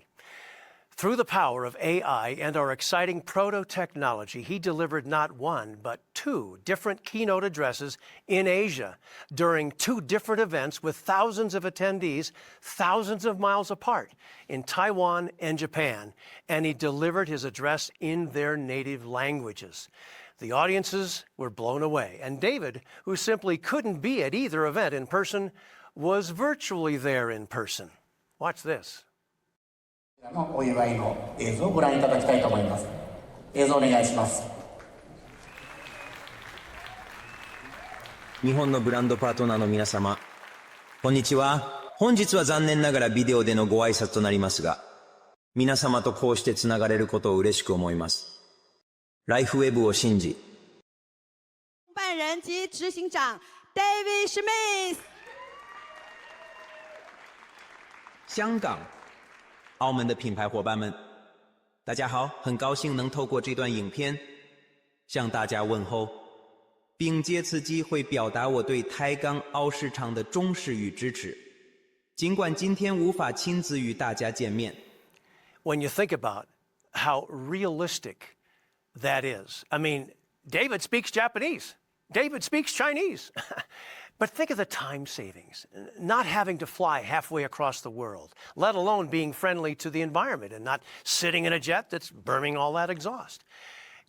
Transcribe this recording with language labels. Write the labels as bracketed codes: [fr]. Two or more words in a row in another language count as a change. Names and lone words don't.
[en] Through the power of AI and our exciting proto-technology, he delivered not 1, but 2 different keynote addresses in Asia during 2 different events with thousands of attendees, thousands of miles apart, in Taiwan and Japan, and he delivered his address in their native languages. The audiences were blown away, and David, who simply couldn't be at either event in person, was virtually there in person. Watch this. [ja] のお祝いの映像をご覧いただきたいと思います。映像お願いします。日本のブランドパートナーの皆様、こんにちは。本日は残念ながらビデオでのご挨拶となりますが、皆様とこうしてつながれることを嬉しく思います。ライフウェブを信じ。 [zh] 办人及执行長 David Schmidt。香港。澳门的品牌伙伴们，大家好，很高兴能透过这段影片向大家问候，并借此机会表达我对台港澳市场的重视与支持。尽管今天无法亲自与大家见面。 [en] When you think about how realistic that is, I mean, David speaks Japanese. David speaks Chinese. But think of the time savings, not having to fly halfway across the world, let alone being friendly to the environment and not sitting in a jet that's burning all that exhaust.